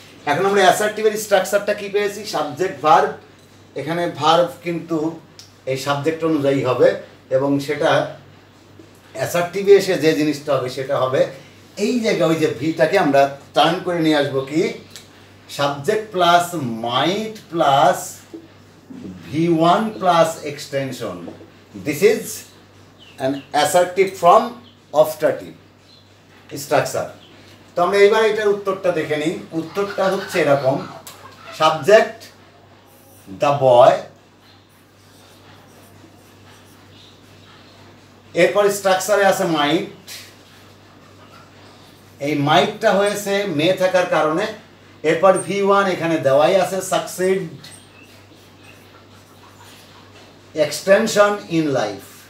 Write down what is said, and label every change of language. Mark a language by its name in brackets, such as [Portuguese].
[Bangla] এখন আমরা অ্যাসার্টিভের স্ট্রাকচারটা কি পেয়েছি, সাবজেক্ট ভার্ব। এখানে ভার্ব কিন্তু এই সাবজেক্ট অনুযায়ী হবে এবং সেটা অ্যাসার্টিভে এসে যে জিনিসটা হবে সেটা হবে এই জায়গায় ওই যে ভিটাকে আমরা টার্ন করে নিয়ে আসবো কি subject plus mite plus V1 plus extension. [English] This is an assertive from optative structure. [Bangla] তো আমরা এবার এটার উত্তরটা দেখে নিই। উত্তরটা হচ্ছে এরকম, সাবজেক্ট দ্য বয়, এরপর স্ট্রাকচারে আছে মাইট। এই মাইটটা হয়েছে মে থাকার কারণে। এরপর V1 এখানে দেওয়াই আছে, সাকসিড, এক্সটেনশন ইন লাইফ।